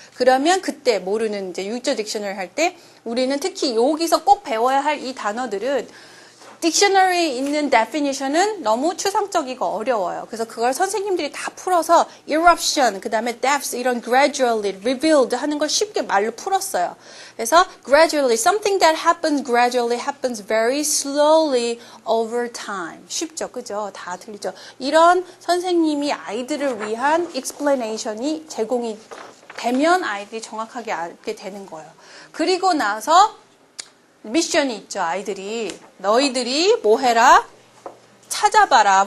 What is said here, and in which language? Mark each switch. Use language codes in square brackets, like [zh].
[ko] 그러면 그때 모르는 이제 [en] use a dictionary [ko] 할 때 우리는 특히 여기서 꼭 배워야 할 이 단어들은 딕셔너리에 있는 definition은 너무 추상적이고 어려워요. 그래서 그걸 선생님들이 다 풀어서 eruption, 그 다음에 depths 이런 gradually, revealed 하는 걸 쉽게 말로 풀었어요. [en] 그래서 gradually, something that happens gradually happens very slowly over time. [ko] 쉽죠? 그죠? 다 들리죠? 이런 선생님이 아이들을 위한 explanation이 제공이 되면 아이들이 정확하게 알게 되는 거예요. 그리고 나서 미션이 있죠. 아이들이 너희들이 뭐 해라? 찾아봐라.